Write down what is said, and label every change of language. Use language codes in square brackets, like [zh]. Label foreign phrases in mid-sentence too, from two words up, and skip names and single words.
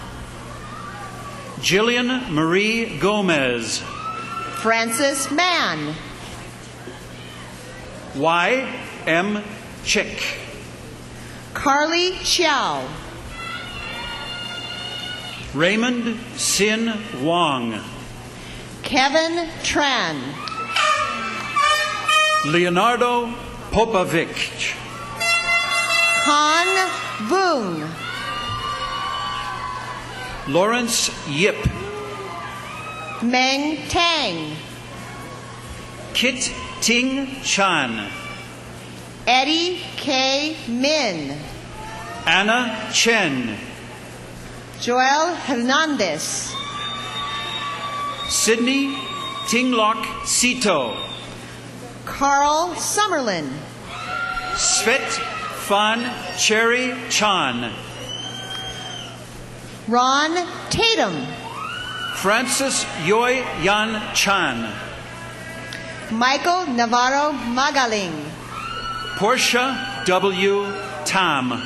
[en] Jillian Marie Gomez. Francis Mann. Y. M. Chick. Carly Chow. Raymond Sin Wong. Kevin Tran. Leonardo Popovic. Han Voon. Lawrence Yip. Meng Tang. Kit Ting Chan. Eddie K. Min. Anna Chen. Joel Hernandez. Sydney Tinglock Sito. Carl Summerlin. Svet Fan Cherry Chan. Ron Tatum. Francis Yoy Yan Chan. Michael Navarro Magaling. Portia W. Tam.